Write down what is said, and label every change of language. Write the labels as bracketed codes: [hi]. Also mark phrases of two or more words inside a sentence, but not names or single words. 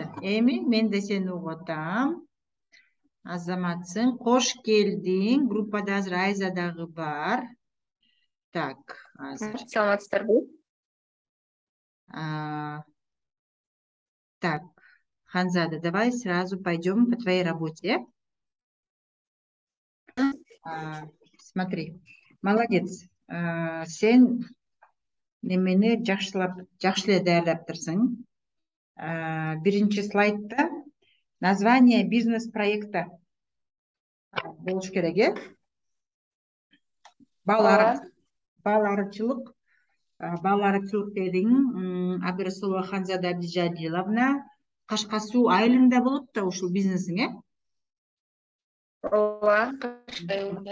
[ky] Эми мен да сени угуп атам. Азаматсың. Кош келдиң. Группада азыр Айза дагы бар. Так, азыр. Саламатсыздарбы? А, Так, Ханзада, [ru] давай сразу пойдем по твоей работе. Смотри, молодец. [ky] Сен немени жакшы эле даярдаптырсың. Биринчи слайдда [ru] название бизнес-проекта [ky] болуш керек, э? Баларычылык дедиң, Абдрасулова Ханзада Абдижалиловна. Кашка Суу айылында болот да ушул бизнесиң, э? Ооба, Кашка айылында.